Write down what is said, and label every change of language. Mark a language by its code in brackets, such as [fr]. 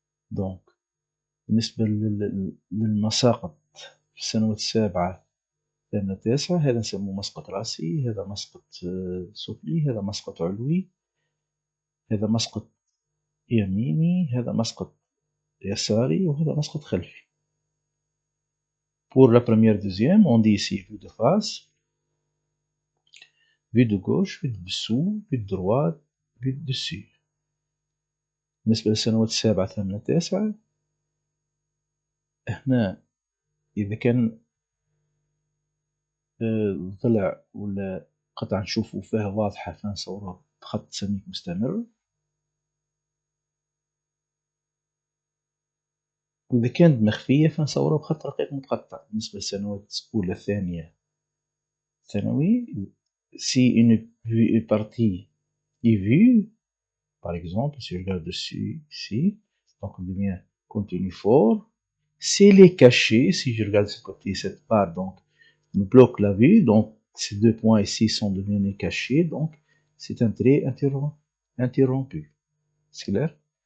[ar] دونك بالنسبة للمساقط في السنوات السابعة الثامنة التاسعة، هذا نسموه مسقط رأسي، هذا مسقط سفلي، هذا مسقط علوي، هذا مسقط يميني، هذا مسقط يساري، وهذا مسقط خلفي. [fr] Pour la première deuxième, on dit ici vue de face, vue de gauche, vue de dessous, vue de droite, vue de dessus. [ar] بالنسبة للسنوات السابعة الثامنة التاسعة، هنا إذا كان ضلع ولا قطعة نشوفو فيها واضحة فنصورها بخط سميك مستمر، وإذا كانت مخفية فنصورها بخط رقيق متقطع. بالنسبة للسنوات الأولى الثانية ثانوي، [fr] si une partie est vue, par exemple, si je regarde dessus, ici, donc on devient contenu fort. Si elle est cachée, si je regarde de ce côté, cette part, donc, me bloque la vue, donc ces deux points ici sont devenus cachés, donc c'est un trait interrompu. C'est clair?